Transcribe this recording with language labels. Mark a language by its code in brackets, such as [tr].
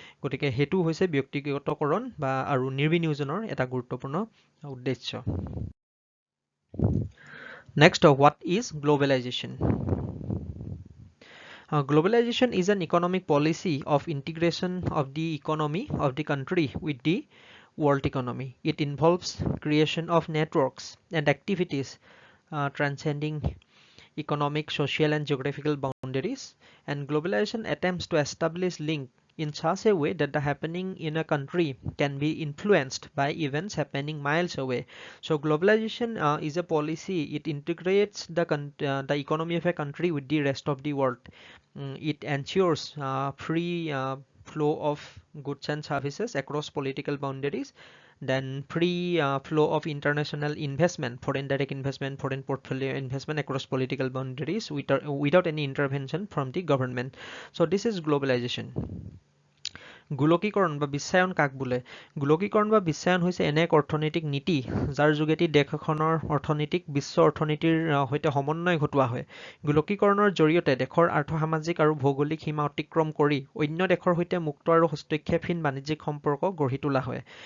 [as] গতিকে সেইটো হৈছে ব্যক্তিগতকৰণ আৰু নিৰ্বিনিয়োজনৰ এটা গুৰুত্বপূৰ্ণ উদ্দেশ্য। [en] Next, what is globalization? Globalization is an economic policy of integration of the economy of the country with the world economy. It involves creation of networks and activities transcending economic, social, and geographical boundaries. And globalization attempts to establish link in such a way that the happening in a country can be influenced by events happening miles away. So globalization is a policy. It integrates the economy of a country with the rest of the world. It ensures free flow of goods and services across political boundaries, then free flow of international investment, foreign direct investment, foreign portfolio investment across political boundaries without any intervention from the government. So this is globalization. [as] গোলকীকৰণ বা বিশ্বায়ন কাক বোলে? গোলকীকৰণ বা বিশ্বায়ন হৈছে এনে এক অৰ্থনৈতিক নীতি যাৰ যোগেদি দেশ এখনৰ অৰ্থনীতিক বিশ্ব অৰ্থনীতিৰ সৈতে সমন্বয় ঘটোৱা হয়। গোলকীকৰণৰ জৰিয়তে দেশৰ আৰ্থ-সামাজিক আৰু ভৌগোলিক সীমা অতিক্ৰম কৰি অন্য দেশৰ সৈতে মুক্ত আৰু হস্তক্ষেপহীন বাণিজ্যিক সম্পৰ্ক গঢ়ি তোলা হয়।